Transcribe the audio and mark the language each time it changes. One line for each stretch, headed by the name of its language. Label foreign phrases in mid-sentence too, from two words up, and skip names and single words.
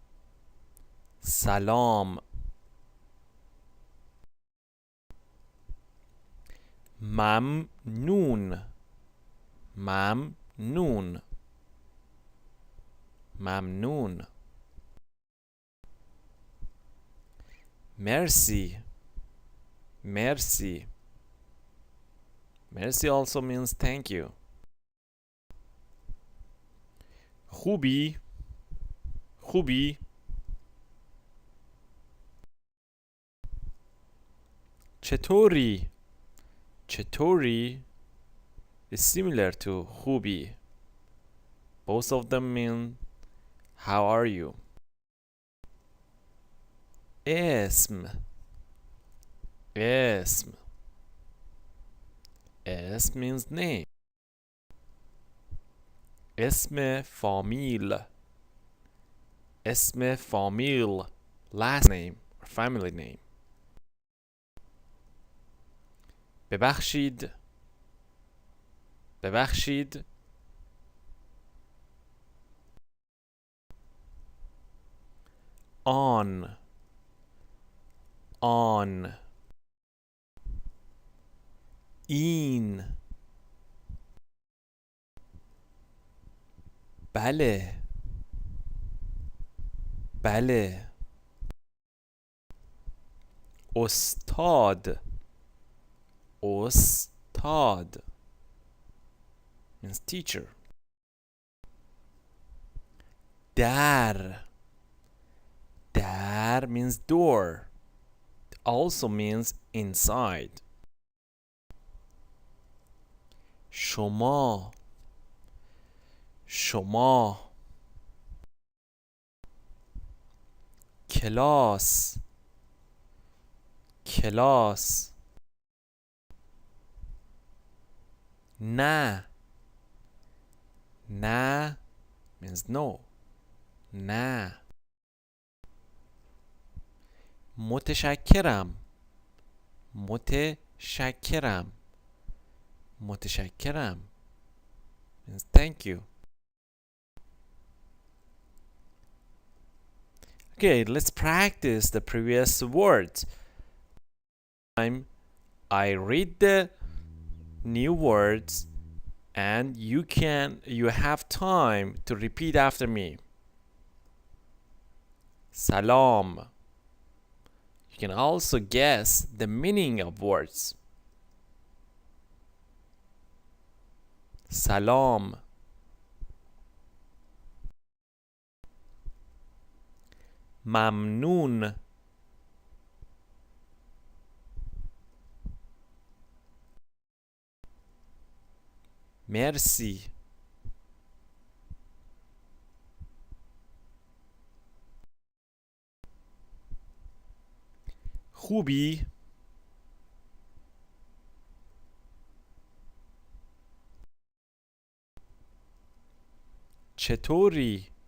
Persian: Salam. ممنون ممنون ممنون مرسی مرسی مرسی
English: also means thank you.
Persian: خوبی خوبی چطوری چطوری
English: is similar to
Persian: خوبی.
English: Both of them mean how are you.
Persian: اسم اسم اسم
English: means name.
Persian: اسم فامیل اسم فامیل
English: last name or family name.
Persian: ببخشید ببخشید آن آن این بله بله استاد استاد
English: means teacher.
Persian: در در
English: means door. It also means inside.
Persian: شما شما کلاس کلاس نه نه
English: means no.
Persian: نه متشکرم متشکرم متشکرم
English: means thank you. Okay, let's practice the previous words. I read the new words and you have time to repeat after me.
Persian: Salam.
English: You can also guess the meaning of words.
Persian: Salam. ممنون مرسی خوبی چطوری